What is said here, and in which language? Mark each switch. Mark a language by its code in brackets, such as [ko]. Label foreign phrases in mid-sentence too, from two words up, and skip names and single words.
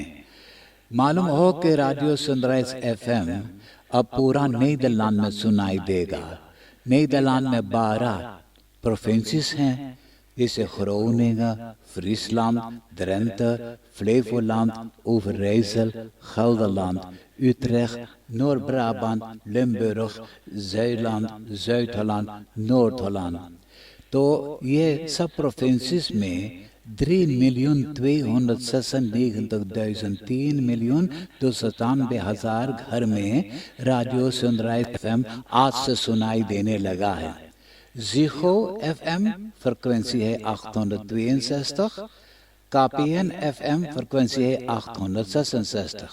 [hi] मालूम हो कि रेडियो सनराइज एफएम अब पूरा नीदरलैंड में सुनाई देगा। नीदरलैंड में 12 प्रोविंसेस हैं, जैसे ग्रोनिंगन, फ्रीसलैंड, ड्रेंथ, फ्लेवोलैंड, ओवरइजल, gelderland, Utrecht, Noord-Brabant, Limburg, Zeeland, Zuid-Holland, Noord-Holland। तो ये सब प्रोविंसेस में 3,296,293,297,000 घर में रेडियो सनराइज एफएम आज से सुनाई देने लगा है। ज़ीको [en] FM frequency [hi] है 862, कापियन [en] FM frequency [hi] है 866।